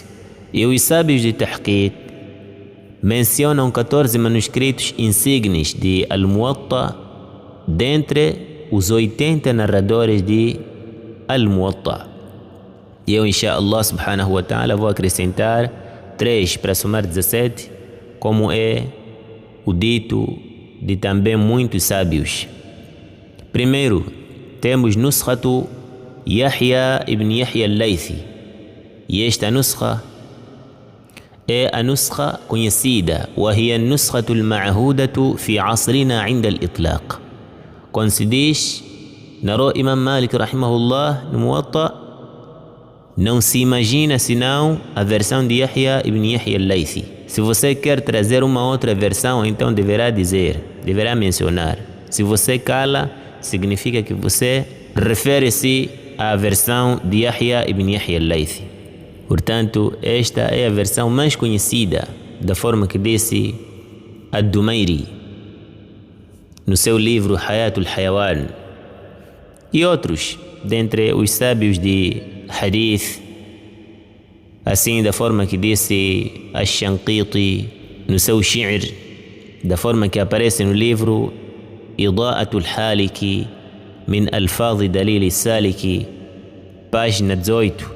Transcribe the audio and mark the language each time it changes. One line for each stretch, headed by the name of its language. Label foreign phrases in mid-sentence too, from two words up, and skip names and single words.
Portuguese: E os sábios de Tahqiq mencionam 14 manuscritos insignes de Al-Muwatta dentre os 80 narradores de Al-Muwatta. E eu,
Arabic: إن شاء الله سبحانه وتعالى,
Portuguese: vou acrescentar 3 para somar 17, como é o dito de também muitos sábios. Primeiro, temos Nuskhatu Yahya ibn Yahya al-Laythi, e esta nuskha é a nuskha conhecida,
Arabic: وهي النسخة المعهودة في عصرنا عند الإطلاق.
Portuguese: Quando se diz narrou Imam Malik rahimahullah no Muwatta, não se imagina senão a versão de Yahya ibn Yahya al-Laythi. Se você quer trazer uma outra versão, então deverá mencionar. Se você cala, significa que você refere-se à versão de Yahya ibn Yahya al-Laythi. Portanto, esta é a versão mais conhecida, da forma que disse Ad-Dumairi no seu livro Hayatul Hayawan, e outros dentre os sábios de Hadith, assim da forma que disse Ash-Shanqiti no seu Shi'r, da forma que aparece no livro Ida'atul Haliki min Alfadhi Dalil Saliki, página 18.